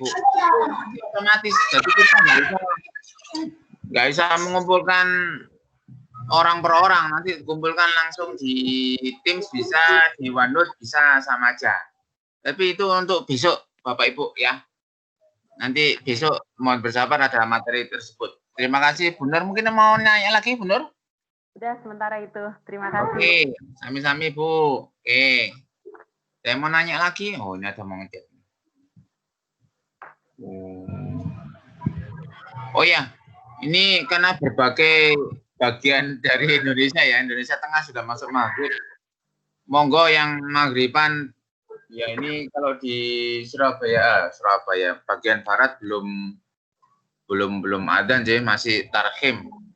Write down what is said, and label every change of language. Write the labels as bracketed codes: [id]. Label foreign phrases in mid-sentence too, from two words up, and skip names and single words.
[id] Otomatis, jadi kita nggak bisa mengumpulkan orang per orang, nanti kumpulkan langsung di Teams bisa, di OneNote bisa, sama aja. Tapi itu untuk besok, Bapak Ibu, ya. Nanti besok mohon bersabar ada materi tersebut. Terima kasih, Bu Nur. Mungkin mau nanya lagi, Bu Nur? Sudah sementara itu. Terima kasih. Oke, sami-sami, Bu. Oke. Saya mau nanya lagi. Oh, ini ada mau ngecek. Oh ya, ini karena berbagai bagian dari Indonesia ya, Indonesia Tengah sudah masuk maghrib. Monggo yang maghriban, ya ini kalau di Surabaya bagian barat belum adzan sih, masih tarhim.